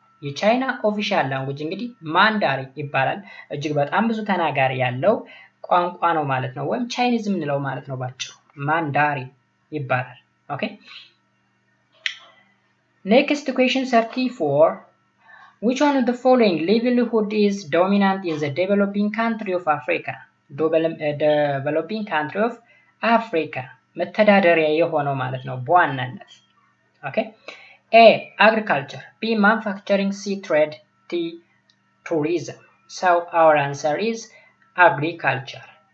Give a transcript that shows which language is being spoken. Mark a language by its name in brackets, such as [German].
[Amharic] የቻይና ኦፊሻል ላንጉጅ እንግዲህ ማንዳሪን ይባላል። እጅግ በጣም ብዙ ተናጋሪ ያለው ቋንቋ ነው ማለት ነው፣ ወይም ቻይኒዝ የምንለው ማለት ነው ባጭሩ ማንዳሪን ይባላል። ኦኬ [English] next question 34. Which one of the following livelihood is dominant in the developing country of Africa? Developing country of Africa [Amharic] መተዳደሪያ የሆነው ማለት ነው በዋናነት። ኦኬ A. [English] agriculture. B. manufacturing. C. trade. D. tourism. So our answer is agriculture.